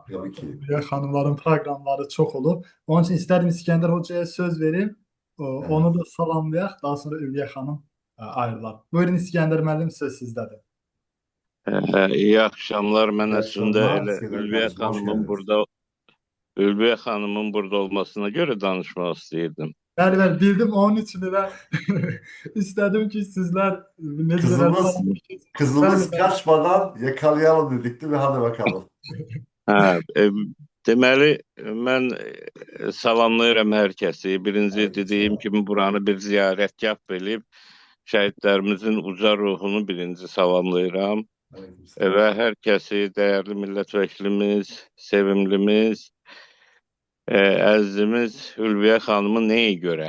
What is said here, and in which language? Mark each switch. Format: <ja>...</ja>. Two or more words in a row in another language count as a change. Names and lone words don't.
<tr>Tabii ki. Ülviye Hanımların programları çok olur. Onun için isterim İskender Hoca'ya söz vereyim. Evet.</tr> <az>Onu da salamlayak.</az> <tr>Daha sonra Ülviye Hanım ayrılar. Buyurun İskender müəllim söz sizdedir. İyi akşamlar. Ben İyi aslında akşamlar.</tr> <az>elə</az> <tr>İskender</tr> <az>Ülviyə</az> <tr>kardeşim, hoş</tr> <az>xanımın</az> <tr>geldiniz.</tr> <az>burada Ülviyə xanımın burada olmasına göre danışmaq istəyirdim. Bəli,</az> <tr>bildim onun için de istedim ki sizler necə Kızımız</tr> <az>Bəli, bəli.</az> <tr>kaçmadan yakalayalım dedik değil mi? Hadi bakalım.</tr> <az>Hə, deməli mən salamlayıram hər kəsi. Birinci</az> <tr>Aleyküm</tr> <az>dediyim</az> <tr>selam.</tr> <az>kimi buranı bir ziyarətgah bilib şəhidlərimizin uca ruhunu birinci salamlayıram</az> <tr>Aleyküm selam.</tr> <az>və hər kəsi dəyərli millət sevimlimiz, əzizimiz Ülviyə xanımı nəyə görə?</az>